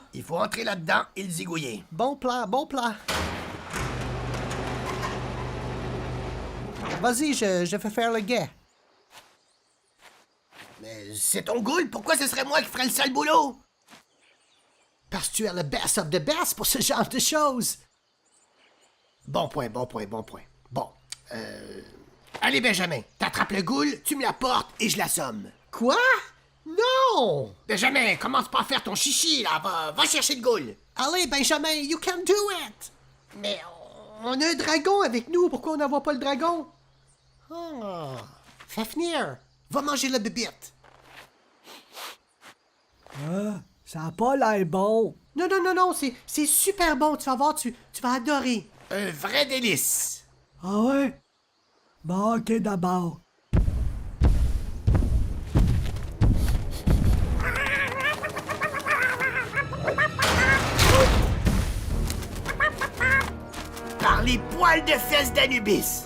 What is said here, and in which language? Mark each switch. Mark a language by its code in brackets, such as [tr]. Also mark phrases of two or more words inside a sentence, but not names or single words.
[fr] Il faut entrer là-dedans et le zigouiller. Bon plan, bon plan. Vas-y, je fais faire le guet. Mais c'est ton ghoul, pourquoi ce serait moi qui ferais le sale boulot? Parce que tu es le [en] best of the best [fr] pour ce genre de choses. Bon point. Bon, allez, Benjamin, t'attrapes le ghoul, tu me la portes et je l'assomme. Quoi? Non! Benjamin, commence pas à faire ton chichi, là. Va chercher le ghoul. Allez, Benjamin, [en] you can do it! [fr] Mais On a un dragon avec nous, pourquoi on n'envoie pas le dragon? Ah, Fafnir, va manger la bébite. Ça a pas l'air bon. Non, c'est super bon, tu vas voir, tu vas adorer. un vrai délice. Ah ouais? Bon, ok, d'abord. Par les poils de fesses d'Anubis.